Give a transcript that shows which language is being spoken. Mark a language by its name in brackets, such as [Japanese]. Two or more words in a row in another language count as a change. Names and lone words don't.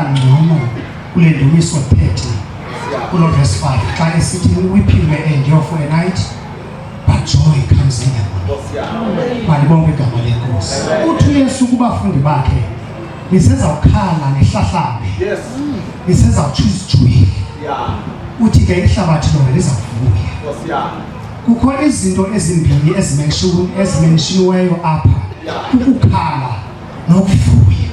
[Xhosa] ngcono kule ndumiso 30 kulo [English] verse 5 [Xhosa] xa esithi [English] weeping may endure for a night but joy comes in the morning. [Xhosa] Malibonke igama lenkosi. Uthi uYesu kubafundi bakhe nisezawukhala nehlahlabe nisezawutsho izijwili uthi ke ihlabathi lona lizawuvuya. Kukho izinto ezimbini ezimenshiniweyo apha ukukhala nokuvuya.